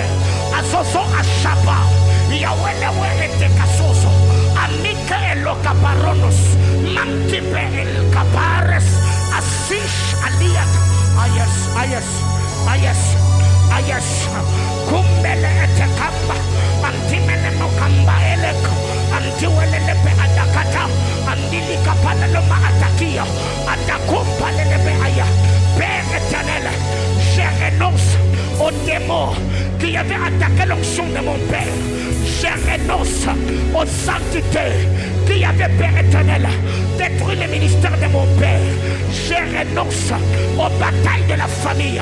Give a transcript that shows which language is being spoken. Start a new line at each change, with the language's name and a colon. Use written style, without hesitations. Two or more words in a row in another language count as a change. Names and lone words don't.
French: Azozo ashaba. Yawelewe ete kasoso. Amike elo kaparonos. Mantibe el kapares. Asish aliat. Ayes. Kumbele ete kamba. Antimene no kamba elek. Antiwele lepe adakata. Andili kapana loma atakia. Adakumpa lelepe aya. Père éternel, je renonce aux démons qui avaient attaqué l'onction de mon Père. Je renonce aux saintetés qui avaient, Père éternel, détruit le ministère de mon Père. Je renonce aux batailles de la famille.